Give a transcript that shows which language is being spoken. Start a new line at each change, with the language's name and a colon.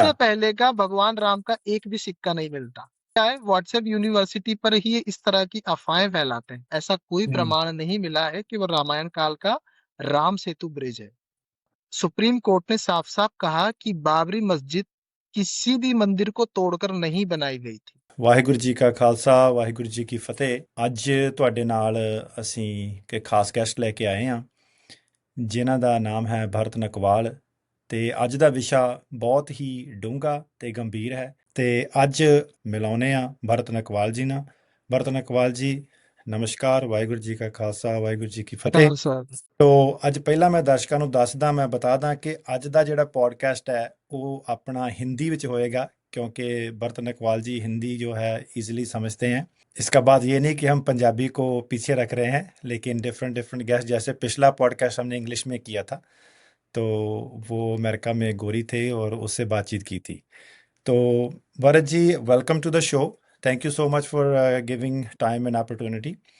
Hindi: उससे पहले का भगवान राम का एक भी सिक्का नहीं मिलता। क्या है, व्हाट्सएप यूनिवर्सिटी पर ही इस तरह की अफवाहें फैलाते हैं। ऐसा कोई हम्म। प्रमाण नहीं मिला है कि वो रामायण काल का राम सेतु ब्रिज है। सुप्रीम कोर्ट ने साफ साफ कहा कि बाबरी मस्जिद किसी भी मंदिर को तोड़कर नहीं बनाई गई थी।
Punjabi: ਵਾਹਿਗੁਰੂ ਜੀ ਕਾ ਖਾਲਸਾ ਵਾਹਿਗੁਰੂ ਜੀ ਕੀ ਫਤਿਹ। ਅੱਜ ਤੁਹਾਡੇ ਨਾਲ ਅਸੀਂ ਕਿ ਖਾਸ ਗੈਸਟ ਲੈ ਕੇ ਆਏ ਹਾਂ ਜਿਨ੍ਹਾਂ ਦਾ ਨਾਮ ਹੈ ਭਰਤ ਨਕਵਾਲ। ਤੇ ਅੱਜ ਦਾ ਵਿਸ਼ਾ ਬਹੁਤ ਹੀ ਡੂੰਘਾ ਤੇ ਗੰਭੀਰ ਹੈ ਤੇ ਅੱਜ ਮਿਲਾਉਂਦੇ ਹਾਂ ਭਰਤ ਨਕਵਾਲ ਜੀ ਨਾਲ। ਭਰਤ ਨਕਵਾਲ ਜੀ ਨਮਸਕਾਰ, ਵਾਹਿਗੁਰੂ ਜੀ ਕਾ ਖਾਲਸਾ ਵਾਹਿਗੁਰੂ ਜੀ ਕੀ ਫਤਿਹ। कार साहब। ਤੋ ਅੱਜ ਪਹਿਲਾਂ ਮੈਂ ਦਰਸ਼ਕਾਂ ਨੂੰ ਦੱਸਦਾ, ਮੈਂ ਬਤਾ ਦਾਂ ਕਿ ਅੱਜ ਦਾ ਜਿਹੜਾ ਪੋਡਕਾਸਟ ਹੈ ਉਹ ਆਪਣਾ ਹਿੰਦੀ ਵਿੱਚ
Hindi: होएगा क्योंकि भरत नकवाल जी हिंदी जो है इजीली समझते हैं। इसका बात ये नहीं कि हम पंजाबी को पीछे रख रहे हैं, लेकिन डिफरेंट डिफरेंट गेस्ट, जैसे पिछला पॉडकास्ट हमने इंग्लिश में किया था तो वो अमेरिका में गोरी थे और उससे बातचीत की थी।
English: तो Bharat ji, welcome to the show. Thank you so much for giving time and opportunity.